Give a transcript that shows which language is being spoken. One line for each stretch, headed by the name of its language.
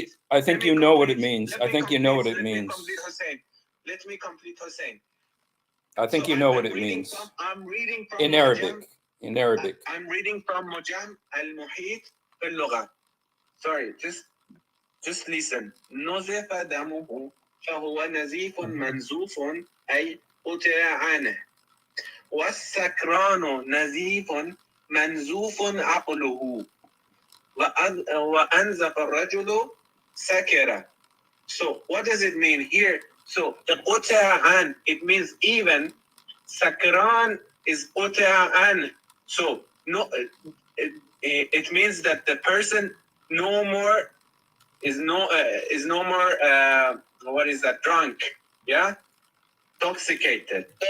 English: I think you know what it means. I think you know what it means. Let me complete, Hussein. I think you know what it means. I'm reading from in Arabic. In Arabic. I'm reading from Mujam al-Muhit al-Lugha. Sorry, just listen.
Arabic: نزف دمه فهو نزيف منزوف أي قطع عنه والسكران نزيف منزوف عقله وأنزف الرجل سكر.
English: So what does it mean here? So the قطع عن, it means even. Sakran is قطع عن. So no, it means that the person is no more what is that, drunk, yeah, intoxicated.